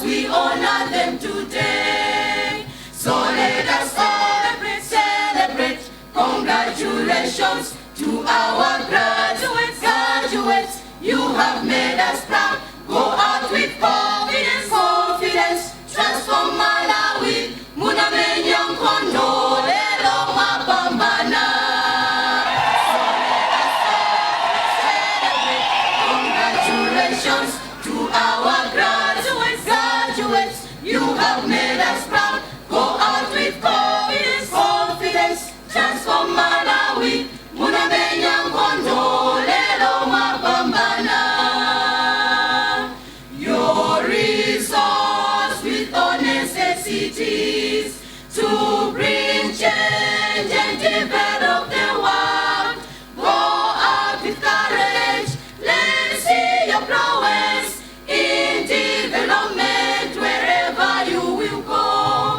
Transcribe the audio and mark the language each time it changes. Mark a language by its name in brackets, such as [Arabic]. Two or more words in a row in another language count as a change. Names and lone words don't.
[English] We honor them today. So let us celebrate, celebrate. Congratulations to our graduates, graduates. You have made us proud. Go out with confidence, confidence. Transform Malawi. [Nyanja] Munamenya mkondo, lelo mapambana. [English] Congratulations to our graduates, graduates. You have made us proud. Go out with confidence, confidence. Transform Malawi. [Nyanja] Munamenya mkondo, lelo mapambana. [English] Your resource with all necessities to bring change and develop the world. Go out with courage. Let's see your prowess in development wherever you will go.